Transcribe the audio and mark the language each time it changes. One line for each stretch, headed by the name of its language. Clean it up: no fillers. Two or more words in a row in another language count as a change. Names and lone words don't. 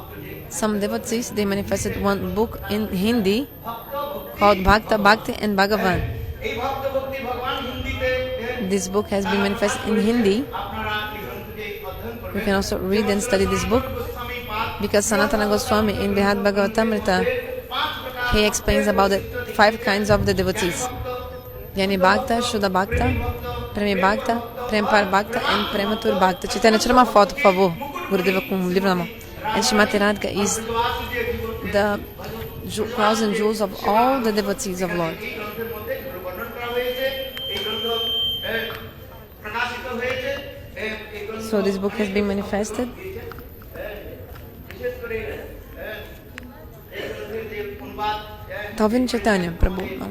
English: Some devotees, they manifested one book in Hindi called Bhakta, Bhakti and Bhagavan. This book has been manifested in Hindi. You can also read and study this book because Sanatana Goswami in Brihad Bhagavatamrita, he explains about the 5 kinds of the devotees:
Sanskrit: Jnani Bhakta, Shuddha Bhakta, Premi Bhakta, Prempar Bhakta and Prematur Bhakta.
Portuguese: Chaitanya, tira uma foto, por favor. Gurudeva com um livro na mão.
English: And Srimati Radhika is the crowns and jewels of all the devotees of Lord. So this book has been manifested. Tavin Chaitanya Prabhu.